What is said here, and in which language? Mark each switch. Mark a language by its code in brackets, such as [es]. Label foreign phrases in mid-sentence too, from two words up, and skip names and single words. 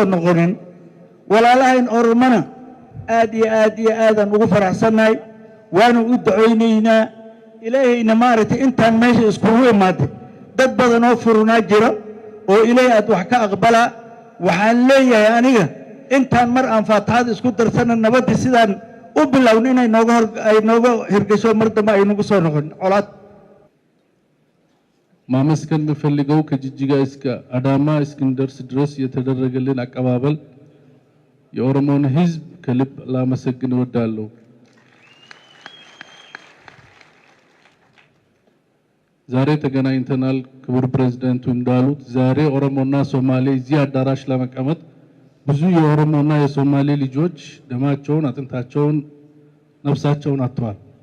[so] noqonin walaalahayn Oromana aad iyo aad aan ugu faraxsanahay waanu u duceynaynaa ilaahayna maaragtay intaan meesha iskugu imaaday dad badan oo furunaa jira oo ilaahay aad wax ka aqbala waxaan leeyahay aniga intaan mar aan faataxada isku darsana nabadda sidaan u bilowno inay nooga hirgasho mar dambe ay nagu soo noqon colaad [am] ማመስገን የምፈልገው ከጅጅጋ እስከ አዳማ እስክንደርስ ድረስ የተደረገልን አቀባበል የኦሮሞን ሕዝብ ከልብ ላመሰግን እወዳለሁ። ዛሬ ተገናኝተናል። ክቡር ፕሬዝዳንቱ እንዳሉት ዛሬ ኦሮሞና ሶማሌ እዚህ አዳራሽ ለመቀመጥ ብዙ የኦሮሞና የሶማሌ ልጆች ደማቸውን፣ አጥንታቸውን፣ ነፍሳቸውን አጥተዋል።